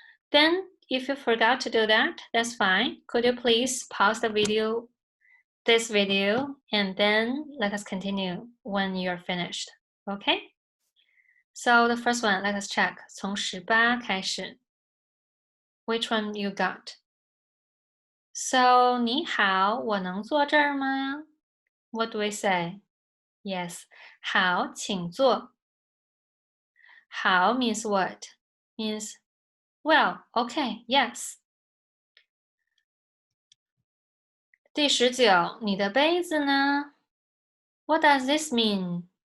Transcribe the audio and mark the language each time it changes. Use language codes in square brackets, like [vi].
[en] Then, if you forgot to do that, that's fine. Could you please pause the video, this video, and then let us continue when you're finished, okay? So the first one, let us check. [zh] 从18开始. [en] Which one you got? [zh] So, 你好，我能坐这儿吗? [en] What do we say? Yes. [zh] 好，请坐。好 [en] means what? Means Well, okay, yes. [zh] 第19，你的杯子呢？ [en] What does this mean?